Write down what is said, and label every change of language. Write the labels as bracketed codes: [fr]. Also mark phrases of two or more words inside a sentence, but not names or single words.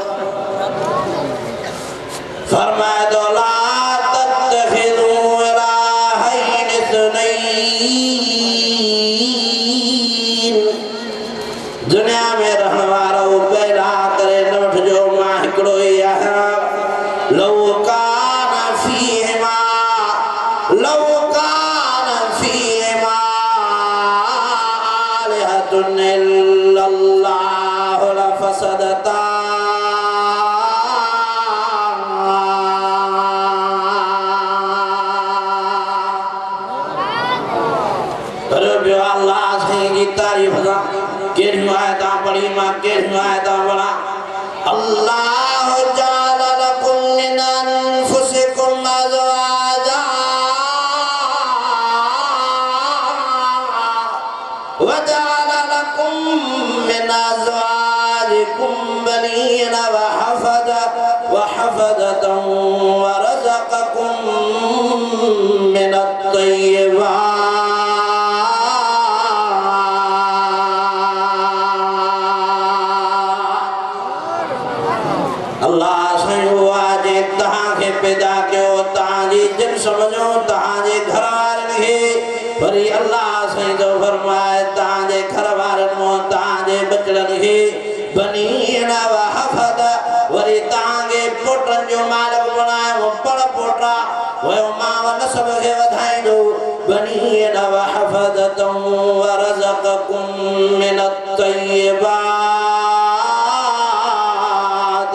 [sd] फरमाए थो [ar] لا تتخذوا إلهين اثنين. [sd] दुनिया में रहण वारो पैदा करे न वठिजो मां हिकिड़ो ई आहियां। [ar] لو كان فيهما لو كان فيهما آلهة إلا الله لفسدتا. [sd] अल्लाह साईं जी तारीफ़ सां केॾियूं आयतां पढ़ी मां केॾियूं आयतां पढ़ा। [ar] الله جعل لكم من أنفسكم أزواجا وجعل لكم من أزواجكم بنين وحفدة ورزقكم من الطيبات. [sd] अल्लाह साईं वाजे तहांखे पैदा कयो तहांजी जिन समझो तहांजे घर वारनि खे वरी अल्लाह साईं जो फरमाए तहांजे घर वारनि मों तहांजे बचड़नि खे [ar] بنين وحفد [sd] वरी तहांखे पोटनि जो मालिक बणायो पड़ पोटा वयो मां नसब खे वधाईंदो [ar] بنين وحفدة ورزقكم من الطيبات.